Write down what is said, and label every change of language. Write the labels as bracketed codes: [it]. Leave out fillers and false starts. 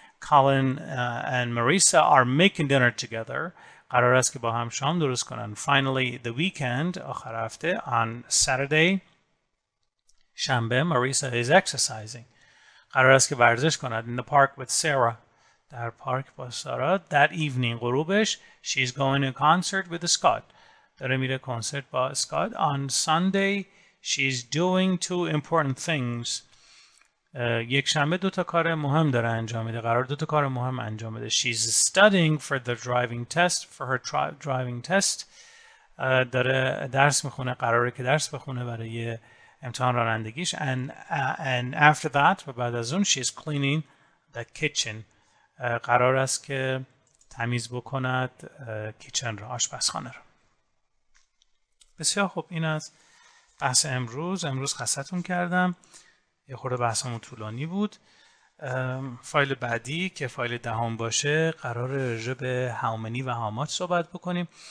[en] Colin and Marisa are making dinner together، [fa] قرار است که با هم شام درست کنن. [en] Finally the weekend، [fa] آخر هفته. [en] On Saturday، [fa] شنبه، [en] Marisa is exercising، [fa] قرار است که ورزش کند. [en] In the park with Sarah، [fa] در پارک با سارا. [en] That evening، [fa] غروبش، [en] she's going to a concert with Scott، [fa] داره میره کنسرت با اسکات. [en] On Sunday she's doing 2 important things، [fa] یک شنبه 2 تا کار مهم داره انجام میده، قرار 2 تا کار مهم انجام بده. [en] She's studying for the driving test، for her driving test، [fa] داره درس میخونه، قراره که درس بخونه برای امتحان رانندگیش. [en] And after that، [fa] و بعد از اون، [en] she's cleaning the kitchen، [fa] قرار است که تمیز بکند کیچن را، آشپزخانه را. بسیار خوب، این از بحث امروز خستتون کردم. یه خورده بحثمون طولانی بود. فایل بعدی که فایل 10 باشه قرار راجع به how many و how much صحبت بکنیم.